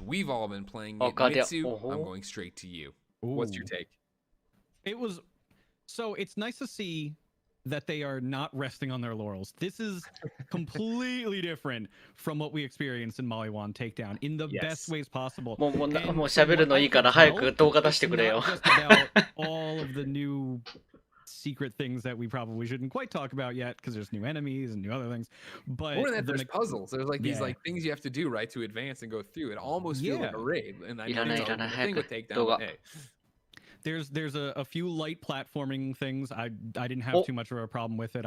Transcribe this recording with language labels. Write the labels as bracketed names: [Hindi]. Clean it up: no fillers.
[English] We've all been playing it. Mitsu, I'm going straight to you. What's your take? It was so it's nice to see that they are not resting on their laurels. This is completely different from what we experienced in Maliwan Takedown in the best ways possible. [Japanese] もう喋るのいいから早く動画出してくれよ。 [English] All of the new secret things that we probably shouldn't quite talk about yet because there's new enemies and new other things. But more than that, there's puzzles. There's like these like things you have to do right to advance and go through. It almost feels like a raid. And I know the thing with Takedown. There's a few light platforming things. I didn't have too much of a problem with it.